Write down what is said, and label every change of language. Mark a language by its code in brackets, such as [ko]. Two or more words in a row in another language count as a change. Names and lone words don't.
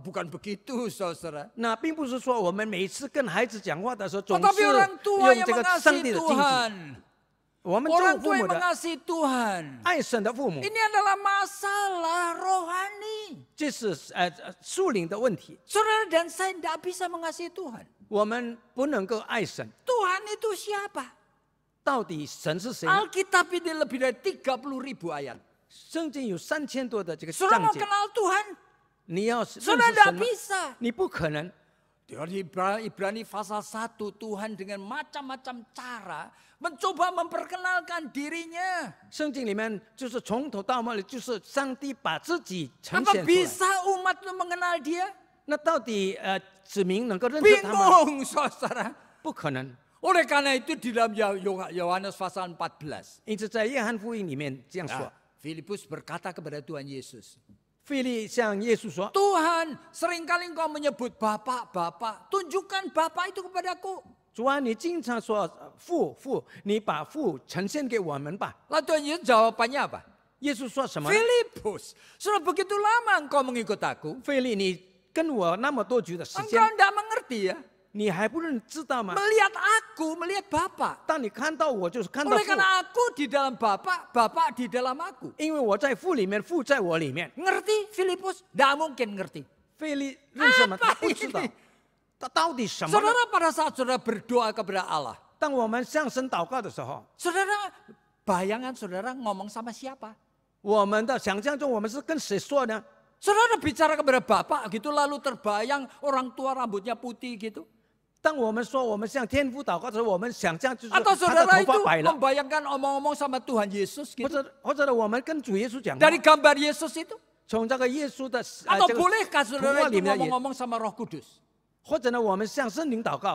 [id] Bukan begitu, saudara. [zh] 那并不是说我们每次跟孩子讲话的时候，总 [id] Tetapi [zh] 是 [id] orang tua [zh] 用 [id] yang [zh] 这个上 [id] mengasihi [zh] 帝的经济。 [id] Tuhan, [zh] 我们做 [id] orang [zh] 父 [id] tua [zh] 母 [id] yang [zh] 的， [id] mengasihi Tuhan, [zh] 爱神的父母， [id] ini adalah masalah rohani. [zh] 这是属灵的问题。 [id] Saudara dan saya tidak bisa mengasihi Tuhan. [zh] 我们不能够爱神， [id] Tuhan itu siapa? [zh] 到底神是谁呢？ [id] Alkitab ini lebih dari 30.000 ayat. [zh] 圣经有3000多的这个 [id] Saudara [zh] 章 [id] mau [zh] 节， [id] kenal Tuhan? [zh] 你要认识 [id] Saudara [zh] 神 [id] tidak [zh] 吗？ [id] bisa. [zh] 你不可能。 [id] Di Ibrani pasal 1, Tuhan dengan macam-macam cara mencoba memperkenalkan dirinya. [zh] 圣经里面就是从头到末，就是上帝把自己呈 [id] Apa [zh] 现出来。 [id] bisa umat itu mengenal dia? [zh] 那到底子民能够认识他吗？ [id] Bingung, saudara. [zh] 不可能。 [id] Oleh karena itu di dalam Yohanes pasal 14. [zh] 因此在约翰福音里面这样说 [id] Nah,，Filipus berkata kepada Tuhan Yesus. [zh] 腓力向耶稣说 [id] Tuhan, seringkali engkau menyebut Bapak, Bapak. Tunjukkan Bapak itu kepadaku. [zh] 主啊，你经常说父父，你把父呈现给我们吧。 [id] Lalu Tuhan Yesus jawabannya apa? [zh] 耶稣说什么？ [id] Filipus, sudah begitu lama engkau mengikut aku. [zh] 腓力，你跟我那么多久的时 [id] Engkau [zh] 间， [id] tidak mengerti ya. [zh] 你还不知道吗？ [id] Melihat aku, melihat Bapak. [zh] 当你看到我，就是看到 [id] Oleh [zh] 父， [id] karena aku di dalam Bapak, Bapak di dalam aku. [zh] 因为我在父里面，父在我里面。 [id] Ngerti Filipus? Tidak mungkin ngerti. [zh] 腓力认识吗？ [id] Apa [zh] 他不知道 [id] ini？ [zh] 他到底什么呢？ [id] Saudara pada saat saudara berdoa kepada Allah. [zh] 当我们向神祷告的时候， [id] Saudara, bayangan saudara ngomong sama siapa? [zh] 我们的想象中，我们是跟谁说呢？ [id] Saudara bicara kepada Bapak gitu lalu terbayang orang tua rambutnya putih gitu. [zh] 当我们说我们向天父祷告的时候，我们想象就是 [id] Atau [zh] 他的 [id] saudara [zh] 头 [id] itu [zh] 发白了， [id] membayangkan omong-omong sama Tuhan Yesus [zh] 或 [id] gitu. [zh] 者我们跟主耶稣讲话， [id] Dari gambar Yesus itu. [zh] 从这个耶稣的 [id] Atau [zh] 这个 [id] bolehkah [zh] 图 [id] saudara [zh] 画 [id] itu [zh] 里面也， [id] ngomong-ngomong sama Roh Kudus? [zh] 或者呢，我们向圣灵祷告，